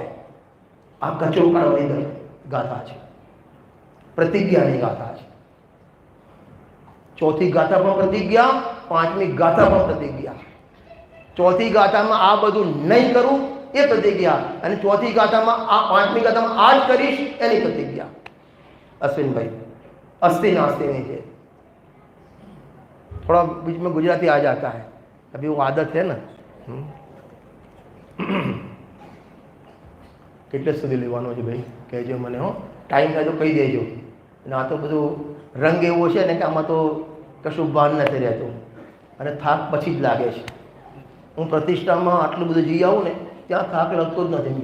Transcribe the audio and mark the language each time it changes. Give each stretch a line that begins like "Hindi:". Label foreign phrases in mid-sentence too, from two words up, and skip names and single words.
Gujarati: આ કચરો કાઢવાની ગાથા છે, પ્રતિજ્ઞાની ગાથા છે. ચોથી ગાથા પણ પ્રતિજ્ઞા, પાંચમી ગાથા પણ પ્રતિજ્ઞા. ચોથી ગાથામાં આ બધું નહીં કરું એ પ્રતિજ્ઞા, અને ચોથી ગાથામાં આ પાંચમી ગાથામાં આ જ કરીશ એની પ્રતિજ્ઞા.
Hindi: अश्विन अस्थि नास्ति नहीं है. थोड़ा बीच में गुजराती आ जाता है, अभी वो आदत है ना.
Gujarati: કેટલે સુધી લેવાનો છે ભાઈ? કહેજો મને. હો, ટાઈમ થાય તો કહી દેજો. અને આ તો બધું રંગ એવો છે ને કે આમાં તો કશું ભાન નથી રહેતું અને થાક પછી જ લાગે છે. હું પ્રતિષ્ઠામાં આટલું બધું જઈ આવું ને ત્યાં થાક લાગતો જ નથી.